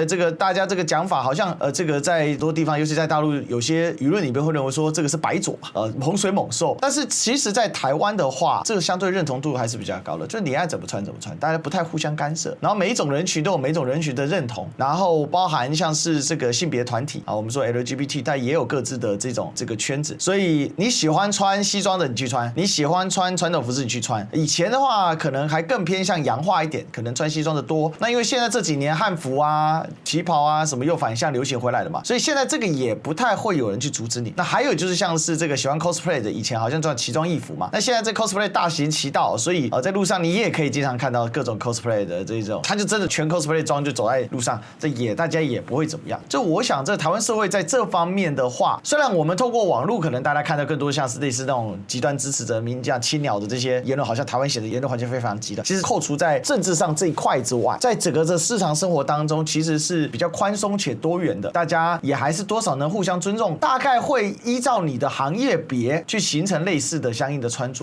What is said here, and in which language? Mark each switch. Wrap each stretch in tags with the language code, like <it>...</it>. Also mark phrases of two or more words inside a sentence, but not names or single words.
<zh>這個大家這個講法好像這個在很多地方，尤其在大陸，有些輿論裡面會認為說這個是白左洪水猛獸。但是其實，在台灣的話，這個相對認同度還是比較高的，就是你愛怎麼穿怎麼穿，大家不太互相干涉。然後每一種人群都有每一種人群的認同，然後包含像是這個性別團體啊，我們說 LGBT，但也有各自的這個圈子。所以你喜歡穿西裝的你去穿，你喜歡穿傳統服飾你去穿。以前的話可能還更偏向洋化一點，可能穿西裝的多。那因為現在這幾年漢服啊、旗袍啊什麼又反向流行回來了嘛，所以現在這個也不太會有人去阻止你。那還有就是像是這個喜歡 cosplay 的，以前好像叫奇装異服嘛，那現在這 cosplay 大行其道，所以在路上你也可以經常看到各種 cosplay 的這種，他就真的全 cosplay 裝就走在路上，這也大家也不會怎麼樣。就我想，這台灣社會在這方面的話，雖然我們透過網絡可能大家看到更多像是類似那種極端支持者、民進青鳥的這些言論，好像台灣寫的言論環境非常極端。其實扣除在政治上這一塊之外，在整個這日常生活當中，其實是比較寬鬆且多元的，大家也還是多少能互相尊重，大概會依照你的行業別去形成類似的相應的穿着。</zh>